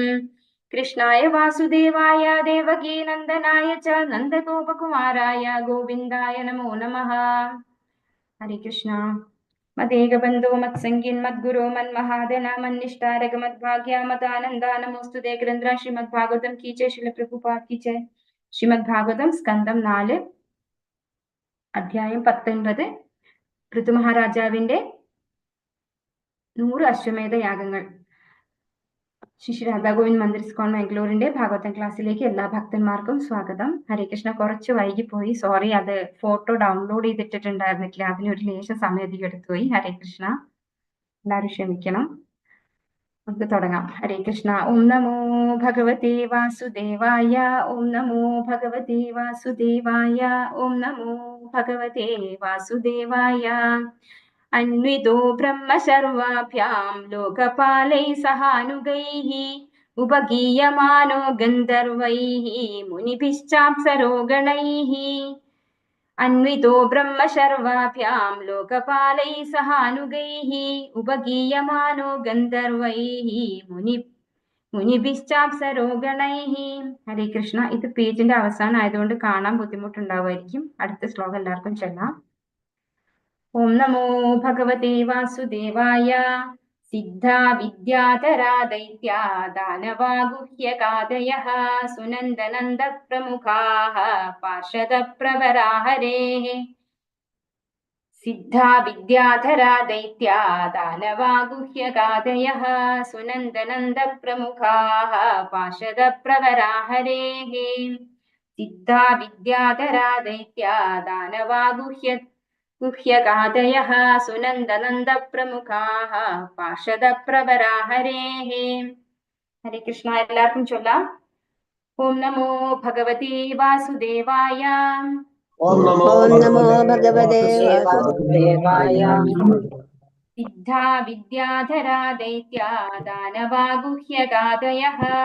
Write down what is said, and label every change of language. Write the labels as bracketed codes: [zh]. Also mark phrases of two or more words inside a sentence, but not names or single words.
[sa] कृष्णाय वासुदेवाय देवकी नंदनाय च नंदगोपकुमाराय गोविन्दाय नमो नमः। हरे कृष्णा। मदेकबन्धो मत्सङ्गिन् मद्गुरो मन्महादना मन्निष्ठारक मद्भाग्या मदानन्दा नमोस्तुते। [hi] ग्रंथ श्रीमद्भागवतम की जय, श्रील प्रभुपाद की जय। श्रीमद्भागवतम [ml] സ്കന്ധം 4 അധ്യായം 19 പൃഥുമഹാരാജാവിന്റെ 100 അശ്വമേധ യാഗങ്ങൾ. ശ്രീ രാധാ ഗോവിന്ദ് മന്ദിർ ഇസ്കോൺ മാംഗ്ലൂരിന്റെ ഭാഗവതം ക്ലാസ്സിലേക്ക് എല്ലാ ഭക്തന്മാർക്കും സ്വാഗതം. ഹരേ കൃഷ്ണ. കുറച്ച് വൈകിപ്പോയി, സോറി. അത് ഫോട്ടോ ഡൗൺലോഡ് ചെയ്തിട്ടിട്ടുണ്ടായിരുന്നില്ല, അതിനൊരു ലേശം സമയം അധികം എടുത്തുപോയി. ഹരേ കൃഷ്ണ, എല്ലാവരും ക്ഷമിക്കണം. നമുക്ക് തുടങ്ങാം. ഹരേ കൃഷ്ണ. [sa] ഓം നമോ ഭഗവതേ വാസുദേവായ ഓം നമോ ഭഗവതേ വാസുദേവായ ഓം നമോ ഭഗവതേ വാസുദേവായ. अन्वितो ब्रह्म सर्वाभ्यां लोकपालै सहानुगैः उपगीयमानो गन्धर्वैः मुनिभिश्चाप्सरोगणैः। अन्वितो ब्रह्म सर्वाभ्यां लोकपालै सहानुगैः उपगीयमानो गन्धर्वैः മുനിഭിശ്ചാപ്സരോഗണൈഃ. [ml] ഹരേ കൃഷ്ണ. ഇത് പേജിന്റെ അവസാനം ആയതുകൊണ്ട് കാണാൻ ബുദ്ധിമുട്ടുണ്ടാവുമായിരിക്കും. അടുത്ത ശ്ലോകം എല്ലാവർക്കും ചൊല്ലാം. [sa] ओम नमो भगवते वासुदेवाय. सिद्धा विद्याधरा दैत्या दानवा गुह्यकादयः सुनन्दनन्द प्रमुखाः पार्षद प्रवरा हरेः. सिद्धा विद्याधरा दैत्या दानवा गुह्यकादयः सुनन्दनन्द प्रमुखाः पार्षद प्रवरा हरेः. सिद्धा विद्याधरा दैत्या दानवा गुह्यकादयः सुनन्दनन्द प्रमुखाः पार्षद प्रवरा हरेः. हरे कृष्ण. [ml] എല്ലാവർക്കും ചൊല്ലാം. [sa] ഓം നമോ ഭഗവതേ വാസുദേവായ. ഓം നമോ ഭഗവതേ വാസുദേവായ. സിദ്ധാ വിദ്യാധരാ ദൈത്യാ ദാനവാ ഗുഹ്യഗാദയഃ